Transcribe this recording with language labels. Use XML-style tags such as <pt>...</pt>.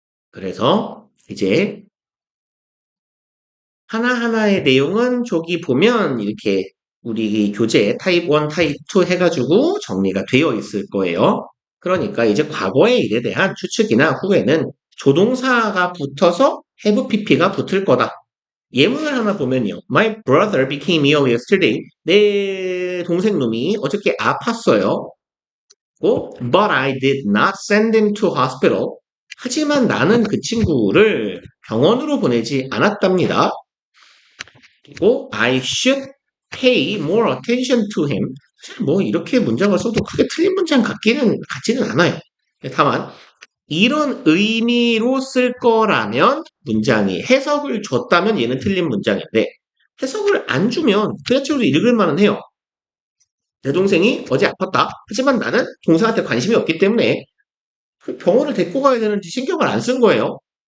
<ko>그래서 이제 하나하나의 내용은 저기 보면 이렇게 우리 교재 타입 1, 타입 2 해가지고 정리가 되어 있을 거예요. 그러니까 이제 과거의 일에 대한 추측이나 후에는 조동사가 붙어서 have pp가 붙을 거다. 예문을 하나 보면요.</ko> <en>My brother became ill yesterday.</en> <ko>내 동생 놈이 어저께 아팠어요.</ko> <en>But I did not send him to hospital.</en> <ko>하지만 나는 그 친구를 병원으로 보내지 않았답니다. 그리고</ko> <en>I should pay more attention to him.</en> <ko>사실 뭐 이렇게 문장을 써도 크게 틀린 문장 같지는 않아요. 다만 이런 의미로 쓸 거라면 문장이 해석을 줬다면 얘는 틀린 문장인데 해석을 안 주면 그 자체로 읽을 만은 해요. 내 동생이 어제 아팠다. 하지만 나는 동생한테 관심이 없기 때문에 그 병원을 데리고 가야 되는지 신경을 안 쓴 거예요.</ko>